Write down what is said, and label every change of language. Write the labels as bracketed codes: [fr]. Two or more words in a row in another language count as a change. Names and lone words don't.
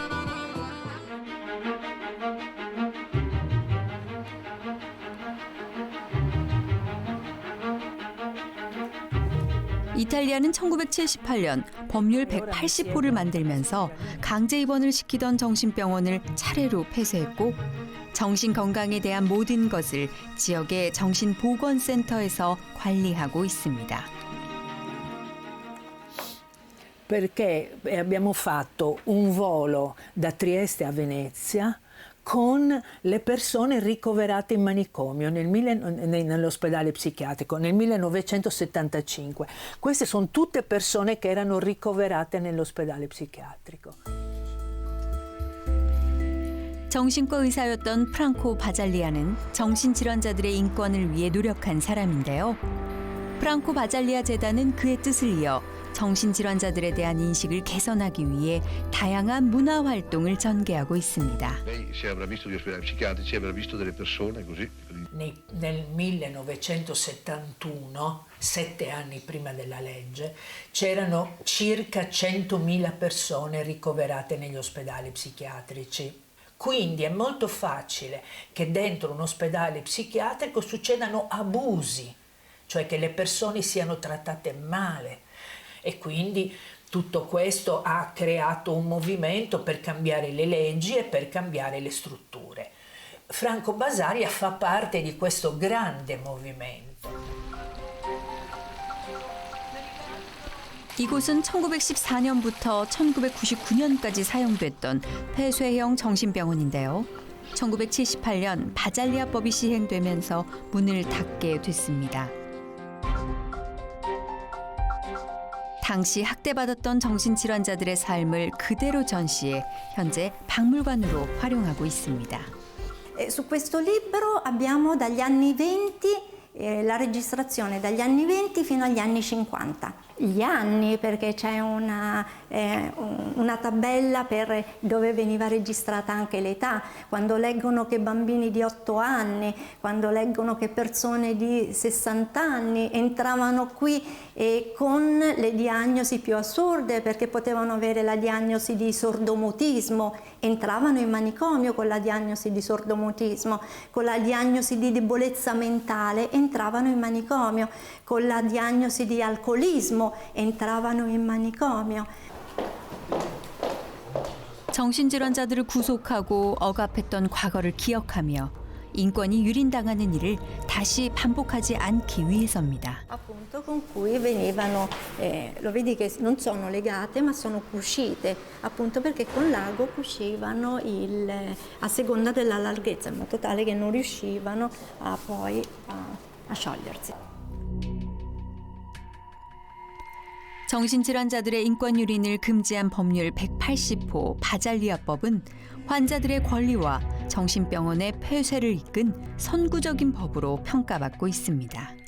[ko] 이탈리아는 1978년 법률 180호를 만들면서 강제 입원을 시키던 정신병원을 차례로 폐쇄했고 정신건강에 대한 모든 것을 지역의 정신보건센터에서 관리하고 있습니다. [it] Perché abbiamo fatto un volo da Trieste a Venezia con le persone ricoverate in manicomio nell'ospedale psichiatrico nel 1975. Queste sono tutte persone che erano ricoverate nell'ospedale psichiatrico. [ko] 정신과 의사였던 프랑코 바잘리아는 정신질환자들의 인권을 위해 노력한 사람인데요. 프랑코 바잘리아 재단은 그의 뜻을 이어 정신질환자들에 대한 인식을 개선하기 위해 다양한 문화 활동을 전개하고 있습니다. [it] Nel 1971, 7 anni prima della legge, c'erano circa 100.000 persone ricoverate negli ospedali psichiatrici. Quindi è molto facile che dentro un ospedale psichiatrico succedano abusi, cioè che le persone siano trattate male. E quindi tutto questo ha creato un movimento per cambiare le leggi e per cambiare le strutture. Franco Basaglia fa parte di questo grande movimento. [ko] 이곳은 1914년부터 1999년까지 사용됐던 폐쇄형 정신병원인데요. 1978년 바잘리아법이 시행되면서 문을 닫게 됐습니다. 당시 학대받았던 정신질환자들의 삶을 그대로 전시해 현재 박물관으로 활용하고 있습니다. [it] Su questo libro abbiamo dagli anni 20 la registrazione dagli anni 20 fino agli anni 50. Gli anni, perché c'è una tabella dove veniva registrata anche l'età. Quando leggono che bambini di 8 anni, quando leggono che persone di 60 anni entravano qui con le diagnosi più assurde, perché potevano avere la diagnosi di sordomutismo, entravano in manicomio con la diagnosi di sordomutismo, con la diagnosi di debolezza mentale entravano in manicomio, con la diagnosi di alcolismo entravano in manicomio. [ko] 정신질환자들을 구속하고 억압했던 과거를 기억하며 인권이 유린당하는 일을 다시 반복하지 않기 위해서입니다. [it] Appunto con cui venivano, lo vedi che non sono legate ma sono cucite, appunto perché con l'ago cucivano a seconda della larghezza, in modo tale che non riuscivano a sciogliersi. [ko] 정신질환자들의 인권 유린을 금지한 법률 180호 바잘리아법은 환자들의 권리와 정신병원의 폐쇄를 이끈 선구적인 법으로 평가받고 있습니다.